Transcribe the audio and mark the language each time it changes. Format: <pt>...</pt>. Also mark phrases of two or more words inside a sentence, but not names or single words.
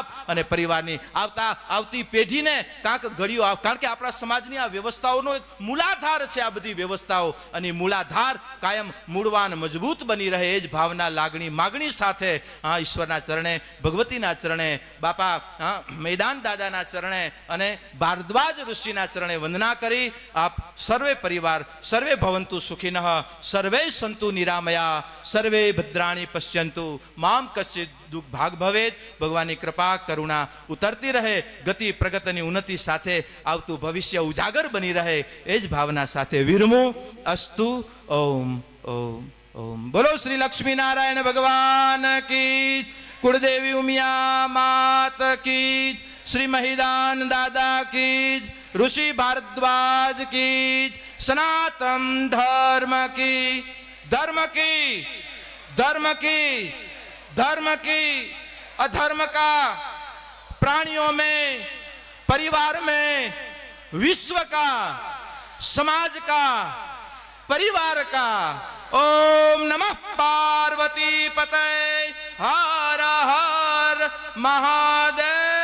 <gu>અને પરિવારની આવતી પેઢીને કાંક ઘડીઓ, કારણ કે આપણા સમાજની આ વ્યવસ્થાઓનો એક મૂલાધાર છે આ બધી વ્યવસ્થાઓ. અને મૂલાધાર કાયમ મૂળવાન મજબૂત બની રહે એ જ ભાવના, લાગણી, માગણી સાથે ઈશ્વરના ચરણે, ભગવતીના ચરણે, બાપા મેદાન દાદાના ચરણે અને ભારદ્વાજ ઋષિના ચરણે વંદના કરી આપ સર્વે પરિવાર</gu> <sa>સર્વે ભવંતુ સુખિનઃ, સર્વે સંતુ નિરામયા, સર્વે ભદ્રાણી પશ્યંતુ, મામ કશ્ચિત દુઃખ ભાગ ભવેત.</sa> <gu>ભગવાનની કૃપા કરુણા ઉતરતી રહે, ગતિ પ્રગતિની ઉન્નતિ સાથે આવતું ભવિષ્ય ઉજાગર બની રહે એ જ ભાવના સાથે વિરમું. અસ્તુ. ઓમ ઓમ ઓમ. બોલો શ્રી લક્ષ્મી નારાયણ ભગવાન કી, કુળદેવી ઉમિયા માત કી, શ્રી મહિદાન દાદા કી,</gu> <hi>ऋषि भारद्वाज की, सनातन धर्म की, धर्म की, धर्म की, धर्म की, अधर्म का, प्राणियों में, परिवार में, विश्व का, समाज का, परिवार का.</hi> <sa>ओम नमः पार्वती पतये,</sa> <hi>हर हर महादेव.</hi>